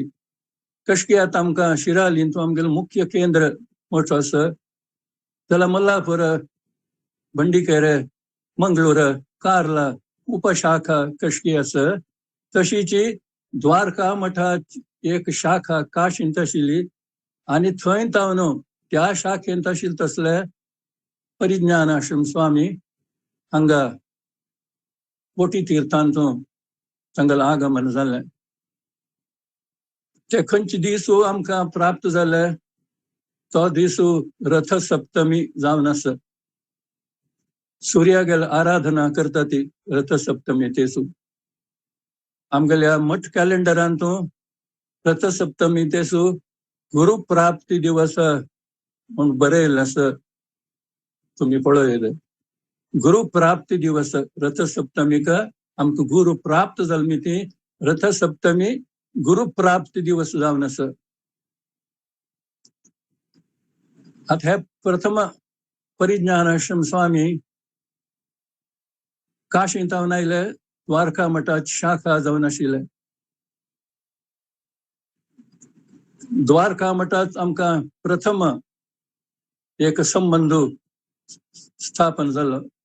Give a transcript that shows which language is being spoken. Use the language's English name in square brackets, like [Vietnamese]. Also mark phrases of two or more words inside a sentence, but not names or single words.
[Konkani] कशें की आतां आमकां शिरालींतूं आमगेलें मुख्य केंद्र मठ आसा जाल्यार मल्लापुर, भंडीकेरे, मंगळूर, कार्ला उपशाखा कशी आसा तशीची द्वारका मठाची एक शाखा काशींत आशिल्ली आनी थंय तावन त्या शाखेंत आशिल्ले तसले परिज्ञानाश्रम स्वामी हांगा कोटी तीर्थांतूं तांगेलें आगमन जालें. ते खंयचे दीस आमकां प्राप्त जाले तो दीस रथ सप्तमी जावन आसा. सूर्यागेल आराधना करता ती रथ सप्तमी तेसू. आमगेल्या मठ कॅलेंडरांतूं रथ सप्तमी तेसू गुरु प्राप्ती दिवस म्हूण बरयल्लें आसा. तुमी पळयले गुरु प्राप्ती दिवस रथ सप्तमीक आमकां गुरु प्राप्त जाल्ली ती रथ सप्तमी गुरु प्राप्ती दिवस जावन आसा. आता हे प्रथम परिज्ञानाश्रम स्वामी काशींतावन आयले, द्वारका मठाची शाखा जावन आशिल्ले. द्वारका मठात आमकां प्रथम एक संबंध स्थापन जालो.